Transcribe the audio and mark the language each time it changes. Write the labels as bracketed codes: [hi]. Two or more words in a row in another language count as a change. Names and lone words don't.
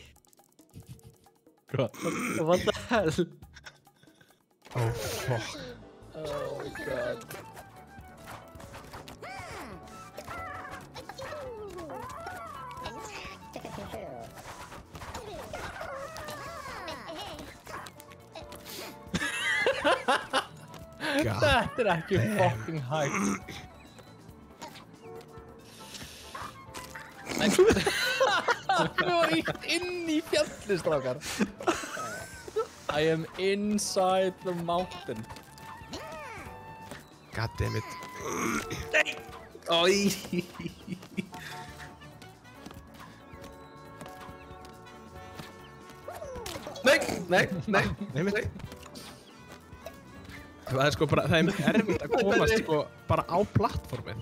[is] Hvað? [en] What the hell? Oh, fuck. Oh my god. God. [is] Þetta er ekki fucking hægt. Nei. Það var ítt inn í fjallið, strákar. [en] I am inside the mountain. God damn it. [is] Ói. Nei. Nei, mitt. Það er sko bara, það er erfitt að komast sko bara á plattformið.